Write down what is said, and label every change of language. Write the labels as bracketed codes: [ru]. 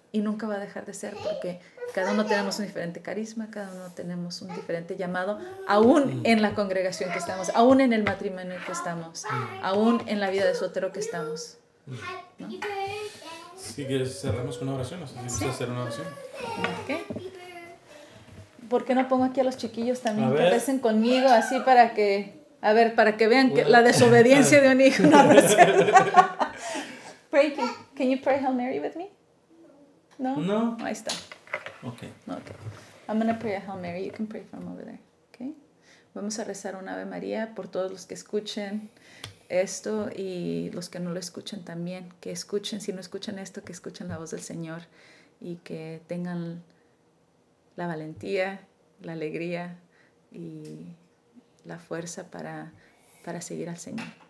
[es] Y nunca va a dejar de ser, porque cada uno tenemos un diferente carisma, cada uno tenemos un diferente llamado, aún en la congregación que estamos, aún en el matrimonio que estamos, aún en la vida de soltero que estamos, ¿no? Si quieres cerramos con una oración, no sé si quieres hacer una oración. ¿Qué? ¿Por qué no pongo aquí a los chiquillos también que recen conmigo así para que vean que la desobediencia de un hijo? No es cierto. [en] Pray, can you pray Hail Mary with me? [es] No. Ahí está. [en] Okay. I'm going to pray a Hail Mary. You can pray from over there. Okay. [es] Vamos a rezar un Ave María por todos los que escuchen esto y los que no lo escuchen también, que escuchen, si no escuchan esto, que escuchen la voz del Señor y que tengan la valentía, la alegría y la fuerza para seguir al Señor.